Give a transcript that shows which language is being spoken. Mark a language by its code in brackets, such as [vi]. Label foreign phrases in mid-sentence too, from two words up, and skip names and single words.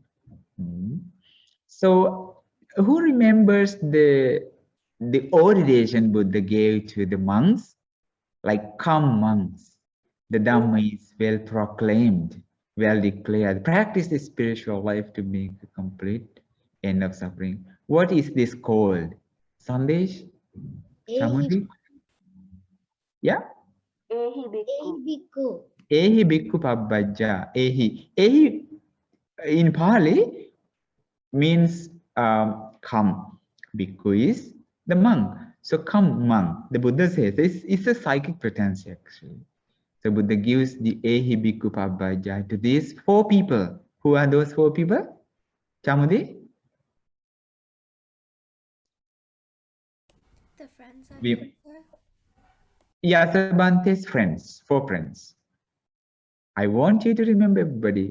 [en] So, who remembers the ordination Buddha gave to the monks? Like, come monks, the Dhamma is well proclaimed, well declared. Practice the spiritual life to make a complete end of suffering. What is this called? Sandesh? Chamudi? Yeah? [pi] Ehi bhikkhu. Ehi bhikkhu pabbajja. [en] Ehi in Pali means come. Bhikkhu is the monk. So come monk. The Buddha says it's a psychic pretense actually. So Buddha gives the [pi] Ehi bhikkhu pabbajja [en] to these 4 people. Who are those 4 people? Chamudi? The friends of We, Yasabante's friends, 4 friends. I want you to remember everybody.